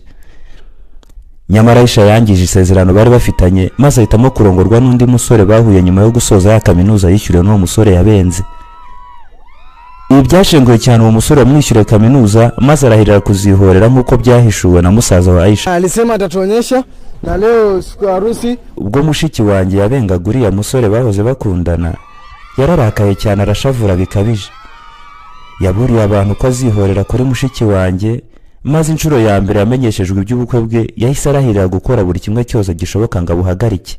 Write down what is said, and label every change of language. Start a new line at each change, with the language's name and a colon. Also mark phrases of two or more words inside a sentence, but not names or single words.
Kinyarwanda: Nyamara Aisha yangije isezerano bari bafitanye maze ahitamo kurongorwa n'undi musore bahuye nyuma yo gusoza ya kaminuza yishyuriwe n'uwo musore yabenze. Ibi byashenguye cyane uwo musore wamwishyuriye kaminuza maze arahirira kuzihorera nk'uko byahishuwe na musaza wa Aisha.
Swahili: Alisema atatuonyesha na leo siku ya harusi.
Kinyarwanda: Ubwo mushiki wanjye yabengaga uriya musore bahoze bakundana, yararakaye cyane arashavura bikabije. Yaburiye abantu ko azihorera kuri mushiki wanjye, maze inshuro ya mbere yamenyeshejwe iby'ubukwe bwe yahise arahirira gukora buri kimwe cyose gishoboka ngo abuhagarike.